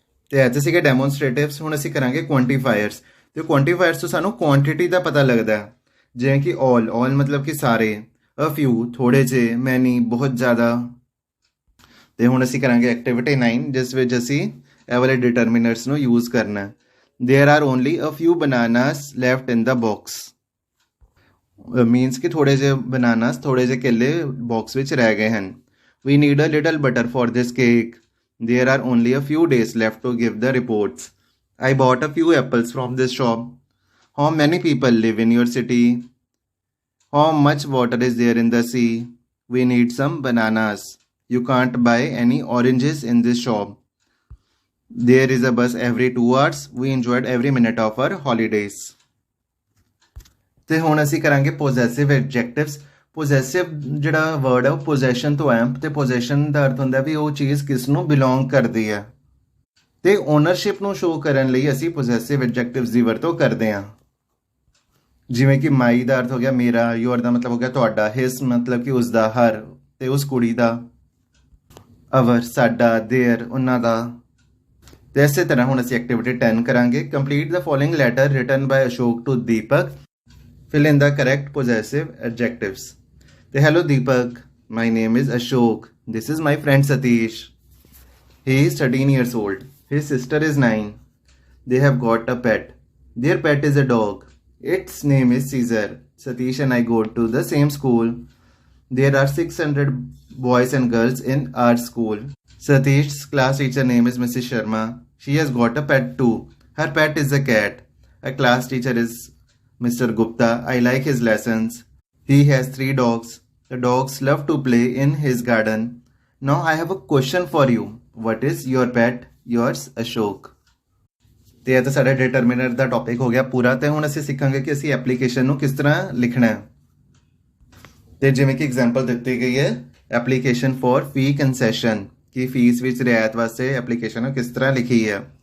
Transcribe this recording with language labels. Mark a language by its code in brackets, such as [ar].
[pa] ਤੇ ਅੱਜ ਸੀਗੇ ਡੈਮੋਨਸਟ੍ਰੇਟਿਵਸ। ਹੁਣ ਅਸੀਂ ਕਰਾਂਗੇ ਕੁਆਂਟੀਫਾਇਰਸ। ਤੇ ਕੁਆਂਟੀਫਾਇਰਸ ਤੋਂ ਸਾਨੂੰ ਕੁਆਂਟੀਟੀ ਦਾ ਪਤਾ ਲੱਗਦਾ ਹੈ, ਜਿਵੇਂ ਕਿ ਆਲ ਮਤਲਬ ਕਿ ਸਾਰੇ, ਅ ਫਿਊ ਥੋੜੇ ਜਿਹੇ, ਮੈਨੀ ਬਹੁਤ ਜ਼ਿਆਦਾ। ਤੇ ਹੁਣ ਅਸੀਂ ਕਰਾਂਗੇ ਐਕਟੀਵਿਟੀ 9 ਜਿਸ ਵਿੱਚ ਅਸੀਂ ਇਹ ਵਾਲੇ ਡਿਟਰਮੀਨਰਸ ਨੂੰ ਯੂਜ਼ ਕਰਨਾ ਹੈ। [en] there are only a few bananas left in the box, [pa] means ਕਿ ਥੋੜੇ ਜਿਹੇ ਬਨਾਨਾਸ, ਥੋੜੇ ਜਿਹੇ ਕੇਲੇ ਬਾਕਸ ਵਿੱਚ ਰਹਿ ਗਏ ਹਨ। [en] We need a little butter for this cake, there are only a few days left to give the reports. I bought a few apples from this shop. How many people live in your city? How much water is there in the sea? We need some bananas. You can't buy any oranges in this shop. There is a bus every 2 hours. We enjoyed every minute of our holidays. [pa] ਤੇ ਹੁਣ ਅਸੀਂ ਕਰਾਂਗੇ ਪੋਜ਼ੈਸਿਵ ਐਡਜੈਕਟਿਵਸ। ਪੋਜ਼ੈਸਿਵ ਜਿਹੜਾ word ਹੈ ਉਹ possession ਤੋਂ ਹੈ, ਤੇ ਪੋਜੈਸ਼ਨ ਦਾ ਅਰਥ ਹੁੰਦਾ ਵੀ ਉਹ ਚੀਜ਼ ਕਿਸ ਨੂੰ ਬਿਲੋਂਗ ਕਰਦੀ ਹੈ, ਤੇ ਓਨਰਸ਼ਿਪ ਨੂੰ ਸ਼ੋ ਕਰਨ ਲਈ ਅਸੀਂ ਪੋਜ਼ੈਸਿਵ ਐਡਜੈਕਟਿਵਸ ਦੀ ਵਰਤੋਂ ਕਰਦੇ ਹਾਂ। ਜਿਵੇਂ ਕਿ ਮਾਈ ਦਾ ਅਰਥ ਹੋ ਗਿਆ ਮੇਰਾ, ਯੂਅਰ ਦਾ ਮਤਲਬ ਹੋ ਗਿਆ ਤੁਹਾਡਾ, ਹਿਸ ਮਤਲਬ ਕਿ ਉਸਦਾ, ਹਰ ਤੇ ਉਸ ਕੁੜੀ ਦਾ, ਅਵਰ ਸਾਡਾ, ਦੇਅਰ ਉਹਨਾਂ ਦਾ। ਤੇ ਇਸੇ ਤਰ੍ਹਾਂ ਹੁਣ ਅਸੀਂ ਐਕਟੀਵਿਟੀ 10 ਕਰਾਂਗੇ। [en] Complete the following letter written by Ashok to Deepak, fill in the correct possessive adjectives. Hello Deepak, my name is Ashok. This is my friend Satish. He is 13 years old. His sister is 9. They have got a pet. Their pet is a dog. Its name is Caesar. Satish and I go to the same school. There are 600 boys and girls in our school. Satish's class teacher name is Mrs. Sharma. She has got a pet too. Her pet is a cat. A class teacher is Mr. Gupta. I like his lessons. He has 3 dogs. The dogs love to play in his garden. Now I have a question for you. What is your pet? Yours, Ashok. [pa] ਤੇ ਇਹ ਤਾਂ ਸਾਡਾ ਡਿਟਰਮੀਨਰ ਦਾ topic ਹੋ ਗਿਆ ਪੂਰਾ। ਤੇ ਹੁਣ ਅਸੀਂ ਸਿੱਖਾਂਗੇ ਕਿ ਅਸੀਂ ਐਪਲੀਕੇਸ਼ਨ ਨੂੰ ਕਿਸ ਤਰ੍ਹਾਂ ਲਿਖਣਾ ਹੈ। ਤੇ ਜਿਵੇਂ ਕਿ ਐਗਜ਼ਾਮਪਲ ਦਿੱਤੀ ਗਈ ਹੈ, ਐਪਲੀਕੇਸ਼ਨ ਫॉर ਫੀ ਕੰਸੈਸ਼ਨ, ਕਿ ਫੀਸ ਵਿੱਚ ਰਿਆਇਤ ਵਾਸਤੇ ਐਪਲੀਕੇਸ਼ਨ ਕਿਸ ਤਰ੍ਹਾਂ ਲਿਖੀ ਹੈ।